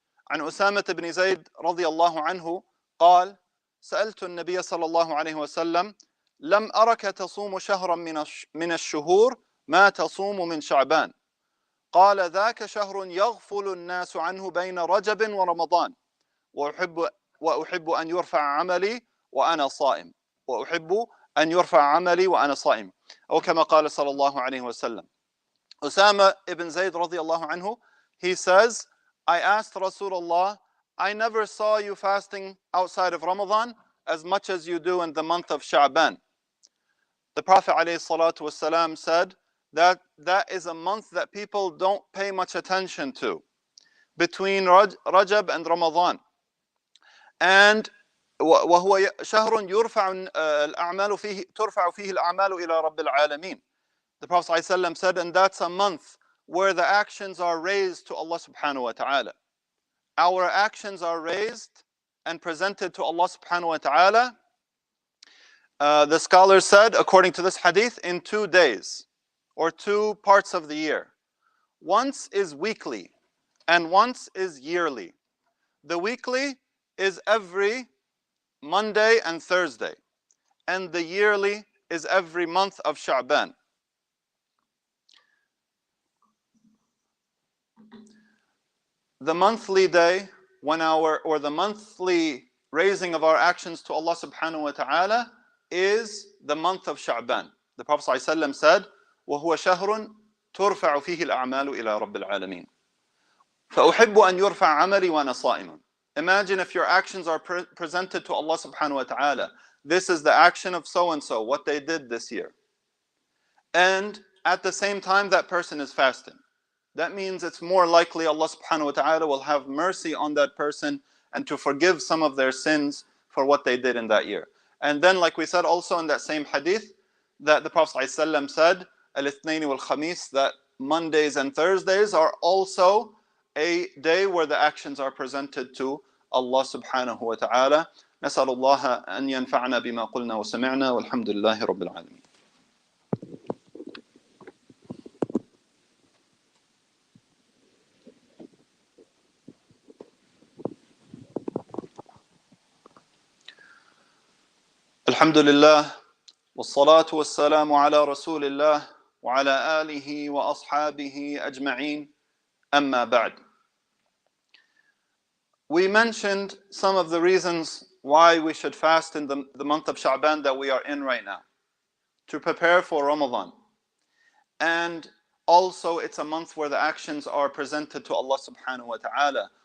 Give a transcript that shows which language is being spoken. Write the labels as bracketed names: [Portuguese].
[Arabic] عن أسامة بن زيد رضي الله عنه قال سألت النبي صلى الله عليه وسلم لم أرك تصوم شهرا من الشهور ما تصوم من شعبان قال ذاك شهر يغفل الناس عنه بين رجب ورمضان وأحب أن يرفع عملي وأنا صائم وأحب أن يرفع عملي وأنا صائم أو كما قال صلى الله عليه وسلم. [English] Usama ibn Zayd radiallahu anhu, he says, I asked Rasulullah, I never saw you fasting outside of Ramadan as much as you do in the month of Sha'ban. The Prophet ﷺ said that is a month that people don't pay much attention to, between Rajab and Ramadan. [Arabic] And وهو شهر يرفع الأعمال فيه ترفع فيه الأعمال إلى رب العالمين. [English] The Prophet ﷺ said, and that's a month where the actions are raised to Allah subhanahu wa ta'ala. Our actions are raised and presented to Allah subhanahu wa ta'ala. The scholars said, according to this hadith, in 2 days or 2 parts of the year. Once is weekly and once is yearly. The weekly is every Monday and Thursday, and the yearly is every month of Sha'ban. The monthly day, the monthly raising of our actions to Allah subhanahu wa ta'ala is the month of Sha'ban. The Prophet ﷺ said, [Arabic] وَهُوَ شَهْرٌ تُرْفَعُ فِيهِ الْأَعْمَالُ إِلَى رَبِّ الْعَالَمِينَ فَأُحِبُّ أَنْ يُرْفَعَ عَمَلِي وَأَنَا صَائِمٌ. [English] Imagine if your actions are presented to Allah subhanahu wa ta'ala. This is the action of so-and-so, what they did this year. And at the same time, that person is fasting. That means it's more likely Allah subhanahu wa ta'ala will have mercy on that person and to forgive some of their sins for what they did in that year. And then, like we said also in that same hadith, that the Prophet ﷺ said, Al-Ithnaini wal-Khamis, that Mondays and Thursdays are also a day where the actions are presented to Allah subhanahu wa ta'ala. [Arabic] نسأل الله أن ينفعنا بما قلنا وسمعنا والحمد لله رب العالمين. الحمد لله والصلاة والسلام على رسول الله وعلى آله وأصحابه أجمعين أما بعد. [English] We mentioned some of the reasons why we should fast in the month of Sha'ban that we are in right now, to prepare for Ramadan. And also it's a month where the actions are presented to Allah subhanahu wa ta'ala.